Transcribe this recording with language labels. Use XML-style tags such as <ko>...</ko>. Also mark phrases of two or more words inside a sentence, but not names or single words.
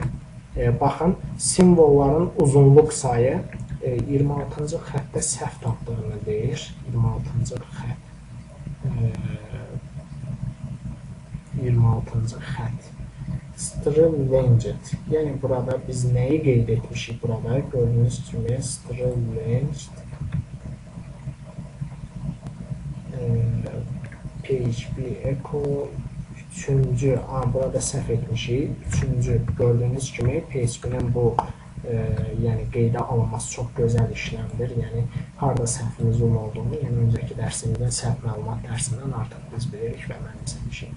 <az>Baxın, simvolların uzunluq sayı 26-cı xəttdə səhv tapdığını deyir. 26-cı xətt. 26-cı xətt. String-length. Yəni burada biz nəyi qeyd etmişik burada? Gördüyünüz kimi string-length PHP echo 3-cü, burada səhv etmişik. 3-cü gördüyünüz kimi PHP-nin bu yəni qeydə alınması çox gözəl işləmdir. Yəni harda səhvimiz olduğunu, yəni öncəki dərsimizdən səhv məlumat dərsindən artıq biz bilirik və mənimsəmişik.</az>